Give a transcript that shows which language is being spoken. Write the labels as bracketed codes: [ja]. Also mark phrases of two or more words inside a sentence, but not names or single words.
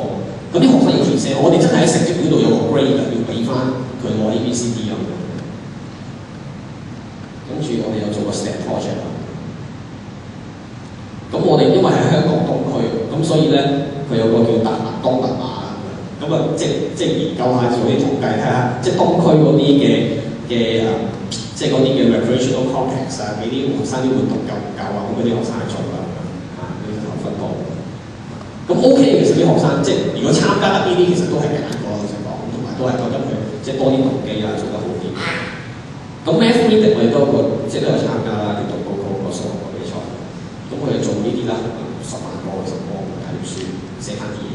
[yue] 咁啲學生要 present，我哋真係喺成績表度有個 grade 要俾翻佢攞 A、B、C、D 跟住我哋有做個 [en] STEM project [yue] 咁我哋因為喺香港東區，咁所以咧佢有個叫達文東密碼咁即係研究下做啲統計睇下，即係東區嗰啲嘅即係嗰啲嘅 [en] recreational complex [yue] 俾啲學生啲活動夠唔夠咁嗰啲學生去做啦呢個分佈。咁 OK 其實啲學生即係如果參加得呢啲，其實都係揀過老實講，同埋都係覺得佢即係多啲動機做得好啲。咁 Math Reading 我哋都即係都有參加啦，叫讀個數學比賽。咁我哋做呢啲啦，10萬個睇書，寫下